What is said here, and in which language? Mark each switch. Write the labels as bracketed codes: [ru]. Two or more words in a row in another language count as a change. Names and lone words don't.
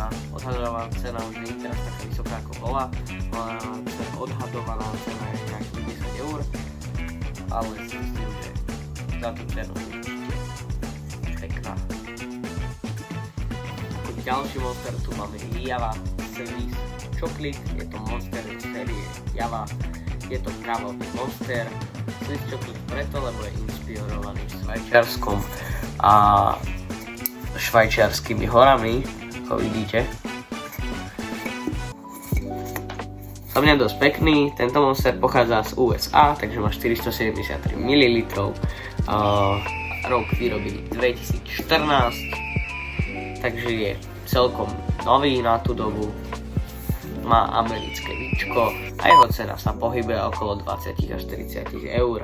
[sk] Odhadovaná cena už nie je teraz taká vysoká ako bola, odhadovaná cena je nejakých 10 eur, ale si myslím, že za tú cenu je určite pekná. Ako ďalší monster tu máme Java Swiss Chocolate, je to monster z série Java, je to kávový monster. Swiss Chocolate preto, lebo je inšpirovaný Švajčiarskom a švajčiarskými horami, ako vidíte. Za mňa dosť pekný, tento monster pochádza z USA, takže má 473 ml, rok výroby 2014, takže je celkom nový na tú dobu, má americké víčko a jeho cena sa pohybuje okolo 20 až 40 eur.